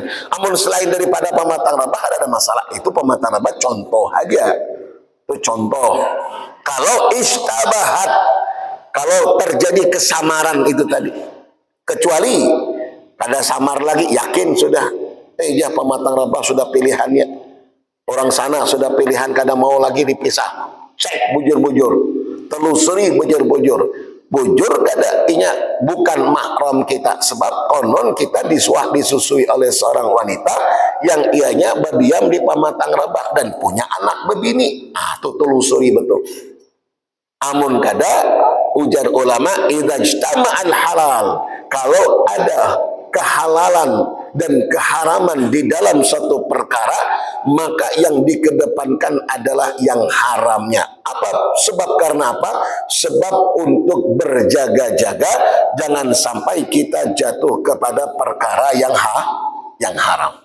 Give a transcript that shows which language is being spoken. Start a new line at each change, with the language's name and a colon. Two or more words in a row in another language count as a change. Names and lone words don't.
Banjar: Amun selain daripada Pematang Rebah ada masalah. Itu Pematang Rebah contoh aja. Itu contoh.
Indonesian: Kalau istabahat, kalau terjadi kesamaran itu tadi, kecuali pada samar lagi, yakin sudah, ya Pematang Rebah sudah pilihannya, orang sana sudah pilihan,
Banjar: kada mau lagi dipisah. Cek bujur-bujur, telusuri bujur-bujur. Bujur kada inya bukan mahram kita, sebab konon kita disusui oleh seorang wanita yang ianya berdiam di Pematang Rebah dan punya anak bebini. Tuh telusuri betul. Amun kada, ujar ulama,
Arabic: إذا اجتمع الحلال,
Indonesian: kalau ada kehalalan dan keharaman di dalam suatu perkara, maka yang dikedepankan adalah yang haramnya. Sebab karena apa? Sebab untuk berjaga-jaga jangan sampai kita jatuh kepada perkara yang haram.